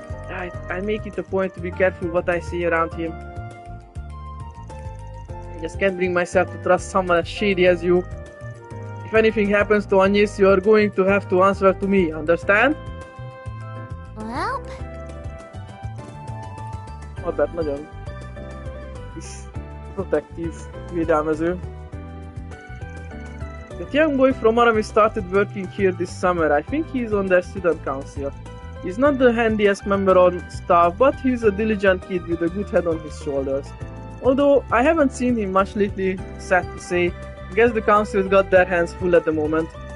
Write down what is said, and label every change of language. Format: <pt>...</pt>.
<en>I make it a point to be careful what I say around him. I just can't bring myself to trust someone as shady as you. If anything happens to Agnes, you're going to have to answer to me, understand? Well,</en> <hu>Albert nagyon is protectív, védelmező.</hu> <en>That young boy from Arami started working here this summer. I think he's on their student council. He's not the handiest member on staff, but he's a diligent kid with a good head on his shoulders. Although I haven't seen him much lately, sad to say. I guess the council's got their hands full at the moment.</en>